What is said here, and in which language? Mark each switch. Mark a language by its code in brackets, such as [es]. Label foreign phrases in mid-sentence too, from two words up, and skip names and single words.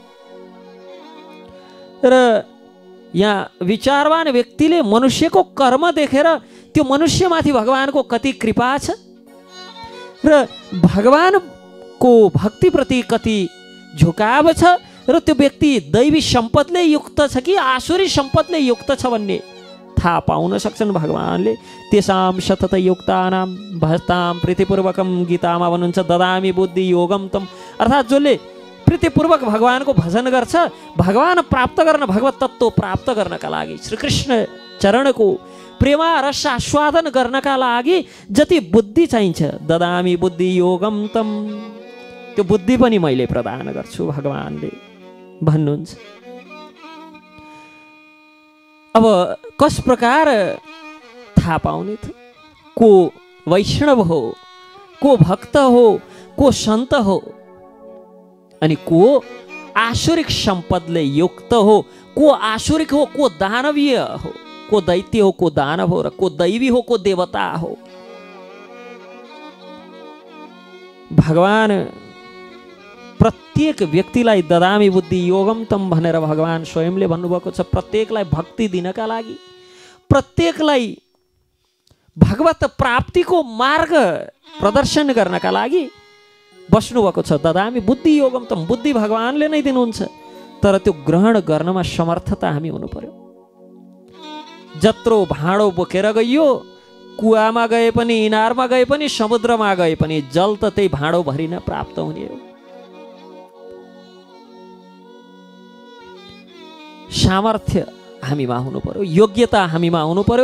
[ne] र यहाँ विचारवान व्यक्तिले मनुष्यको कर्म देखेर त्यो मनुष्यमाथि भगवानको कति कृपा छ र भगवानको भक्तिप्रति कति झुकाव छ र त्यो व्यक्ति दैवी सम्पदले युक्त छ कि आसुरी सम्पदले युक्त छ भन्ने थाहा पाउन सक्छन् भगवानले। [sa] तेषां सतत युक्तानां भजतां प्रीतिपूर्वकम [ne] गीतामा भन्नुहुन्छ [sa] ददामि बुद्धि योगम तम। [ne] अर्थात् जसले प्रीतिपूर्वक भगवानको भजन गर्छ, भगवान प्राप्त गर्न, भगवत तत्त्व प्राप्त गर्नका लागि, श्रीकृष्ण चरणको प्रेमा रस आस्वादन गर्नका लागि जति बुद्धि चाहिन्छ, [sa] ददामि बुद्धि योगम तम, [ne] त्यो बुद्धि पनि मैले प्रदान गर्छु भगवानले भन्नुहुन्छ। अब कस प्रकार थाहा पाउने त? को वैष्णव हो, को भक्त हो, को सन्त हो, अनि को आसुरिक सम्पदले युक्त हो, को आसुरिक हो, को दानवीय हो, को दैत्य हो, को दानव हो, र को दैवी हो, को देवता हो। भगवान प्रत्येक व्यक्तिलाई [sa] ददामि बुद्धि योगम तम [ne] भनेर भगवान स्वयंले भन्नुभएको छ। प्रत्येकलाई भक्ति दिनका लागि, प्रत्येकलाई भगवत प्राप्तिको मार्ग प्रदर्शन गर्नका लागि बस्नुभएको छ। [sa] ददामि बुद्धि योगम तम, [ne] बुद्धि भगवानले नै दिनुहुन्छ, तर त्यो ग्रहण गर्नमा समर्थता हामी हुनु पर्यो। जत्रो भाँडो बोकेर गइयो, कुवामा गए पनि, इनारमा गए पनि, समुद्रमा गए पनि जल त त्यही भाँडो भरि नै प्राप्त हुने हो। सामर्थ्य हामीमा हुनु पर्यो, योग्यता हामीमा हुनु पर्यो।